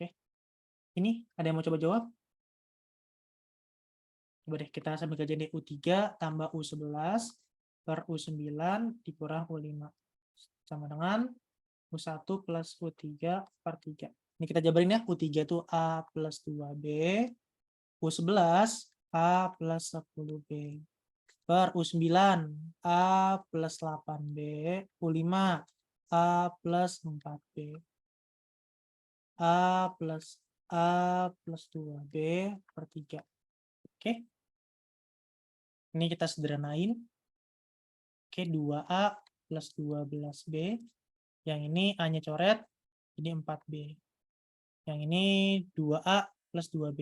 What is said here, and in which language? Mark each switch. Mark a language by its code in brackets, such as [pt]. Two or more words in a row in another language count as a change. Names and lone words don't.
[id] Ini ada yang mau coba jawab? Coba deh kita sambil kerjain deh. U3 tambah U11 per U9 dikurang U5. Sama dengan U1 plus U3 per 3. Ini kita jabarin ya. U3 itu A plus 2B. U11 A plus 10B. Per U9 A plus 8B. U5 A plus 4B. A plus 2B per 3. Oke. Ini kita sederhanain. Oke, 2A plus 12B. Yang ini A-nya coret, ini 4B. Yang ini 2A plus 2B.